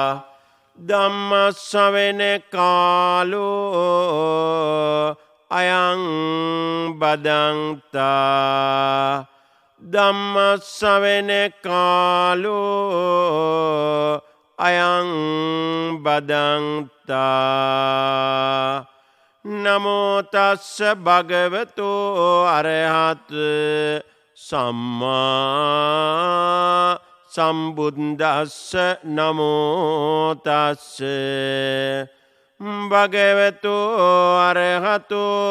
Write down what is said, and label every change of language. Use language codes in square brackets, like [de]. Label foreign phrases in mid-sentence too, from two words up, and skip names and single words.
[pi] ධම්ම ශ්‍රවණ කාලෝ අයං බදන්තා. ධම්මස්සවෙන කාලෝ අයං බදන්තා නමෝ තස්ස භගවතු අරහත් සම්මා සම්බුද්දස්ස නමෝ තස්ස භගවතු අරහතු